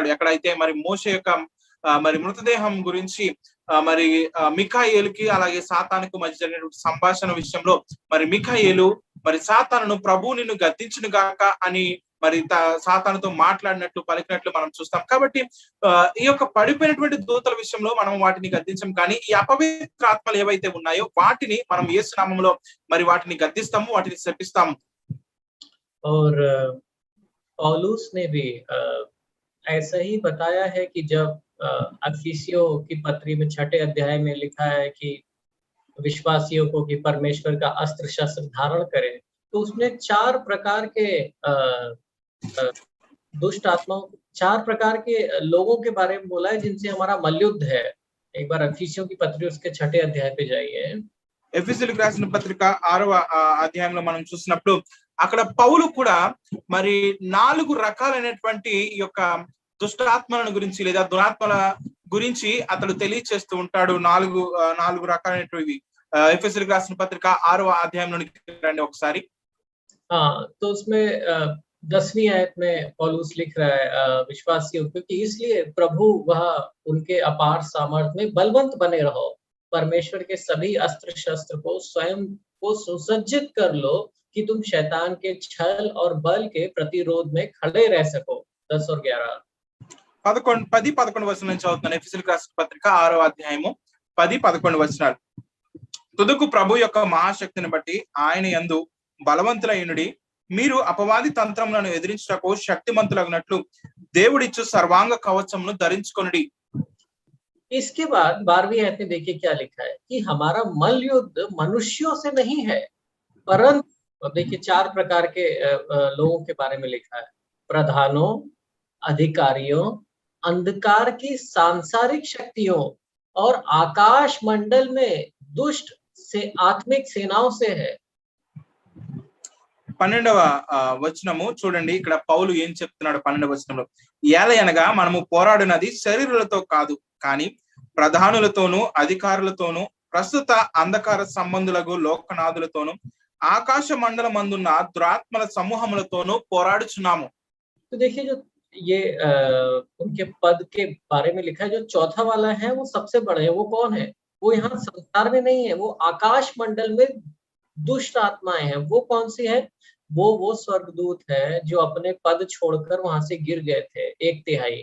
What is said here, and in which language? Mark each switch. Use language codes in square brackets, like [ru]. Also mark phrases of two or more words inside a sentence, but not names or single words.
[te] ఎక్కడైతే మరి మోషే యొక్క మరి మృతదేహం గురించి మరి మిఖాయేలుకి అలాగే సాతానుకు మధ్య జరిగినటువంటి సంభాషణ విషయంలో మరి మిఖాయేలు మరి సాతానును ప్రభువు నిన్ను గద్దించును గాక అని మరి సాతానుతో మాట్లాడినట్లు పలికినట్లు మనం చూస్తాం. కాబట్టి ఈ యొక్క పడిపోయినటువంటి దూతల విషయంలో మనం వాటిని గద్దించం, కానీ ఈ అపవిత్ర ఆత్మలు ఏవైతే ఉన్నాయో వాటిని మనం యేసు నామములో మరి వాటిని గద్దిస్తాము, వాటిని శపిస్తాము. [hi] और पौलुस ने भी ऐसा ही बताया है कि जब अफिसियों की पत्री में 6 अध्याय में लिखा है कि विश्वासियों को कि परमेश्वर का अस्त्र शस्त्र धारण करें, तो उसने 4 प्रकार के दुष्ट आत्माओं, 4 प्रकार के लोगों के बारे में बोला है जिनसे हमारा मल्लयुद्ध है। एक बार अफिसियों की पत्री उसके 6 अध्याय पे जाइए। [te] ఎఫెసీయులకు రాసిన పత్రిక 6వ అధ్యాయంలో మనం చూసినప్పుడు అక్కడ పౌలు కూడా మరి 4 రకాలైనటువంటి ఈ యొక్క దుష్టాత్మలను గురించి లేదా దురాత్మల గురించి అతడు తెలియచేస్తూ ఉంటాడు. 4 రకాలైనటువంటి ఎఫెసీయులకు రాసిన పత్రిక 6వ అధ్యాయంలోనికి రండి ఒకసారి. [hi] तो उसमें 10वीं आयत में पौलुस लिख रहा है विश्वासियों को कि इसलिए प्रभु वह उनके अपार सामर्थ में बलवंत बने रहो, परमेश्वर के सभी अस्त्र शस्त्र को स्वयं को सुसज्जित कर लो कि तुम शैतान के छल और बल के प्रतिरोध में खड़े रह सको। 10 और 11 [te] 10-11 వచనం నుంచి చదువుతున్నాను. ఎఫెసీయులకు రాసిన పత్రిక 6వ అధ్యాయము 10-11 వచనాలు. తుదకు ప్రభు యొక్క మహాశక్తిని బట్టి ఆయన యందు బలవంతులైనడి, మీరు అపవాది తంత్రములను ఎదిరించుటకు శక్తిమంతులగునట్లు దేవుడిచ్చు సర్వాంగ కవచమును ధరించుకొనుడి. [hi] इसके बाद 12वीं आयत में देखिए क्या लिखा है कि हमारा मल्ल युद्ध मनुष्यों से नहीं है, परंतु देखिए 4 प्रकार के लोगों के बारे में लिखा है, प्रधानों, अधिकारियों, अंधकार की सांसारिक शक्तियों और आकाश मंडल में दुष्ट से आत्मिक सेनाओं से है। [te] 12వ వచనము చూడండి, ఇక్కడ పౌలు ఏం చెప్తున్నాడు 12వ వచనంలో, ఏలయనగా మనము పోరాడునది శరీరులతో కాదు, కానీ ప్రధానులతోనూ అధికారులతోనూ ప్రస్తుత అంధకార సంబంధులకు లోకనాథులతోనూ ఆకాశ మండలమందున్న దురాత్మల సమూహములతోనూ పోరాడుచున్నాము. [hi] तो देखिए जो ये उनके पद के बारे में लिखा है, जो चौथा वाला है वो सबसे बड़ा है। वो कौन है? वो यहाँ संसार में नहीं है, वो आकाश मंडल में दुष्ट आत्माएं हैं। वो कौन सी है? वो स्वर्गदूत है जो अपने पद छोड़कर वहां से गिर गए थे 1/3।